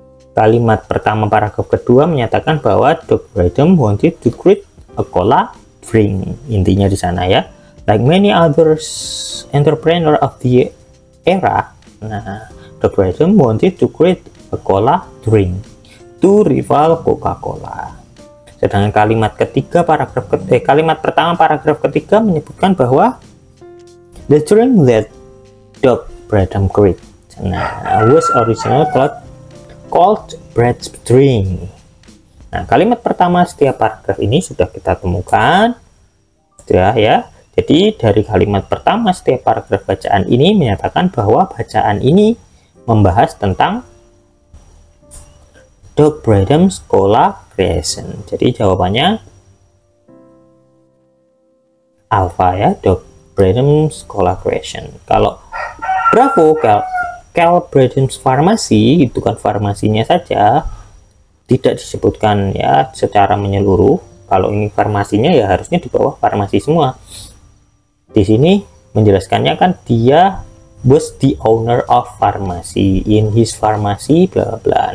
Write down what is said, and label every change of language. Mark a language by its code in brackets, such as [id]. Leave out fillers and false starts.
[id] Kalimat pertama paragraf kedua menyatakan bahwa Dr. [en] Bradham wanted to create a cola drink. [id] Intinya di sana ya. [en] Like many others entrepreneur of the era. [id] Nah, [en] Dr. Bradham wanted to create a cola drink to rival Coca-Cola. [id] Sedangkan kalimat ketiga kalimat pertama paragraf ketiga menyebutkan bahwa [en] the drink that Dr. Bradham created was originally called Brad's drink. [id] Nah, kalimat pertama setiap paragraf ini sudah kita temukan ya. Jadi dari kalimat pertama setiap paragraf bacaan ini menyatakan bahwa bacaan ini membahas tentang Dr. Bradham's Cola Creation. Jadi jawabannya alpha ya, Dr. [en] Bradham's Cola Creation. [id] Kalau bravo, Cal Bradham's Pharmacy, itu kan farmasinya saja, tidak disebutkan ya secara menyeluruh. Kalau ini farmasinya ya harusnya di bawah farmasi semua. Di sini menjelaskannya kan dia [en] was the owner of pharmacy in his pharmacy bla bla.